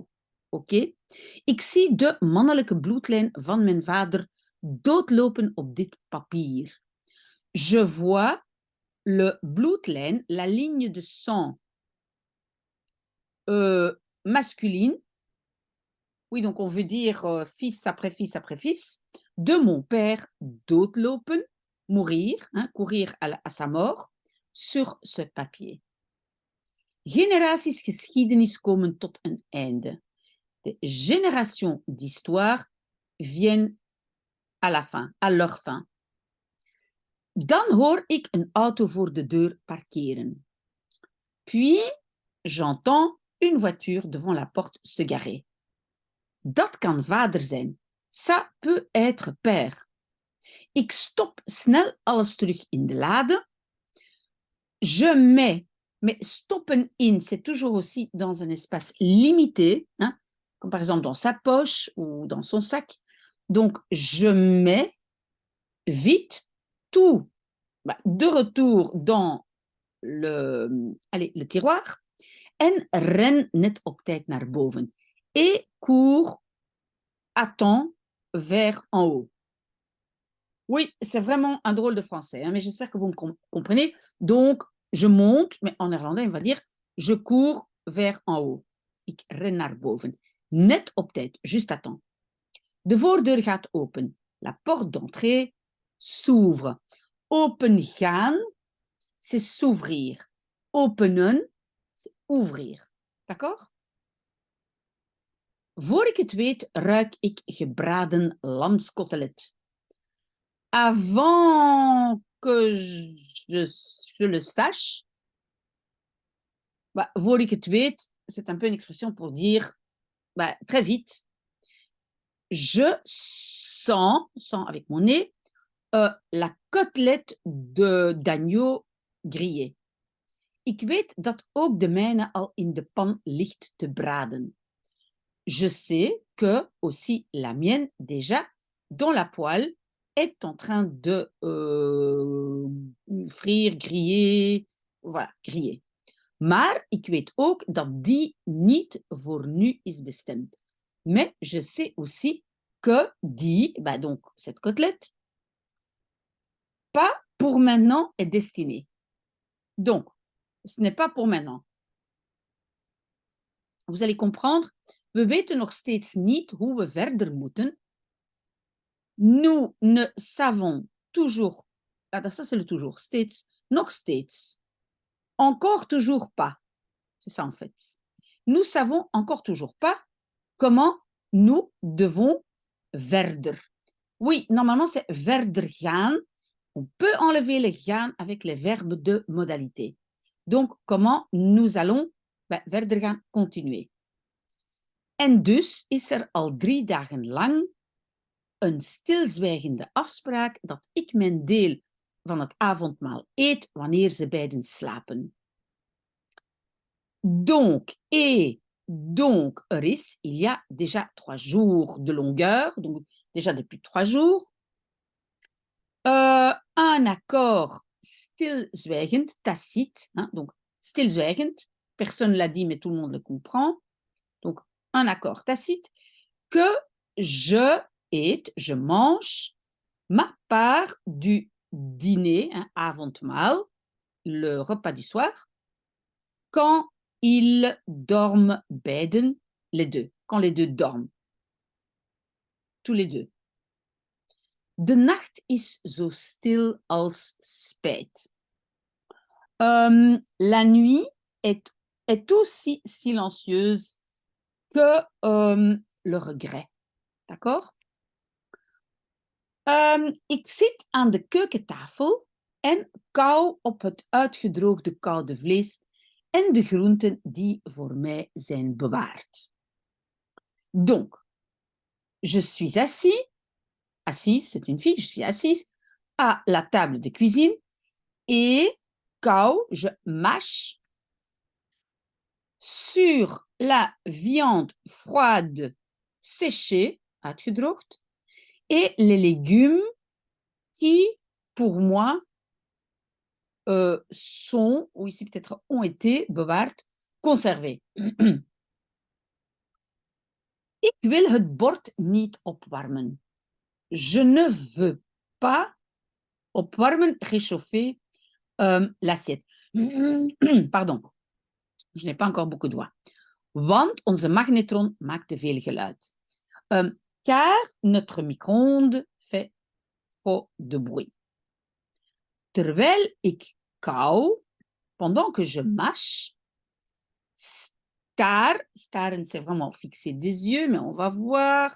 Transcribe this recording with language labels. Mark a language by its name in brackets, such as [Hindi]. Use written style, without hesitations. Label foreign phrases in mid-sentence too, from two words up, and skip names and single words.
[Dutch] Oké? Ik zie de mannelijke bloedlijn van mijn vader doodlopen op dit papier. [French] Je vois le bloedlijn, la ligne de sang masculine. Oui, donc on veut dire fils après fils après fils, de mon père doodlopen, mourir, hein, courir à sa mort, sur ce papier. [Dutch] Generaties geschiedenis komen tot een einde. [French] De générations d'histoire viennent à la fin, à leur fin. [Dutch] Dan hoor ik een auto voor de deur parkeren. [French] Puis, j'entends une voiture devant la porte se garer. [Dutch] Dat kan vader zijn. [French] Ça peut être père. [Dutch] Ik stop snel alles terug in de lade. [French] Je mets, mais [Dutch] stoppen in, [French] c'est toujours aussi dans un espace limité, hein, comme par exemple dans sa poche ou dans son sac. Donc, je mets vite tout de retour dans le tiroir [Dutch] en ren net op tijd naar boven. [French] Et cours à temps vers en haut. Oui, c'est vraiment un drôle de français, hein, mais j'espère que vous me comprenez. Donc, je monte, mais en néerlandais, on va dire je cours vers en haut. [Dutch] Ik ren naar boven. Net op tijd, [French] juste à temps. [Dutch] De voordeur gaat open. [French] La porte d'entrée s'ouvre. [Dutch] Open gaan, [French] c'est s'ouvrir. Openen, c'est ouvrir. D'accord? [Dutch] Voor ik het weet, ruik ik gebraden lamskotelet. [French] Avant que je le sache, [Dutch] voor ik het weet, [French] c'est un peu une expression pour dire très vite, je sens avec mon nez, la côtelette d'agneau grillé. [Dutch] Ik weet dat ook de mijne al in de pan ligt te braden. [French] Je sais que aussi la mienne déjà dans la poêle est en train de frire, griller, voilà, griller. [Dutch] Maar ik weet ook dat die niet voor nu is bestemd. [French] Mais je sais aussi que die, donc cette côtelette, pas pour maintenant est destinée. Donc, ce n'est pas pour maintenant. Vous allez comprendre, [Dutch] we weten nog steeds niet hoe we verder moeten. [French] Nous ne savons toujours, ça c'est le toujours, [Dutch] steeds, nog steeds, [French] encore toujours pas. C'est ça en fait. Nous savons encore toujours pas comment nous devons verder. Oui, normalement c'est [Dutch] verder gaan. [French] On peut enlever le gaan avec les verbes de modalité. Donc, comment nous allons [Dutch] verder gaan, [French] continuer. [Dutch] En dus is er al 3 dagen lang een stilzwijgende afspraak dat ik mijn deel van het avondmaal eet wanneer ze beiden slapen. [French] Donc, et donc, [Dutch] er is, [French] il y a déjà 3 jours de longueur, donc déjà depuis 3 jours, un accord stilzwijgend, tacite, hein, donc stilzwijgend, personne ne l'a dit mais tout le monde le comprend, donc un accord tacite, que je eet, je mange ma part du dîner, hein, avondmaal, le repas du soir, quand ils dorment beiden, les deux, quand les deux dorment. Tous les deux. [Dutch] De nacht is zo stil als spijt. [French] La nuit est aussi silencieuse que le regret. D'accord? [Dutch] Ik zit aan de keukentafel en kauw op het uitgedroogde koude vlees en de groenten die voor mij zijn bewaard. [French] Donc, je suis assise, c'est une fille, je suis assise à la table de cuisine et kauw, je mâche sur la viande froide séchée, uitgedroogd, et les légumes qui, pour moi, sont, ou ici peut-être ont été, bewaard, conservés. [Dutch] Ik wil het bord niet opwarmen. [French] Je ne veux pas opwarmen, réchauffer l'assiette. Pardon, je n'ai pas encore beaucoup de voix. [Dutch] Want onze magnetron maakt te veel geluid. [French] Car notre micro-ondes fait trop de bruit. [Dutch] Terwijl ik kauw, [French] pendant que je mâche, staren, c'est vraiment fixer des yeux, mais on va voir.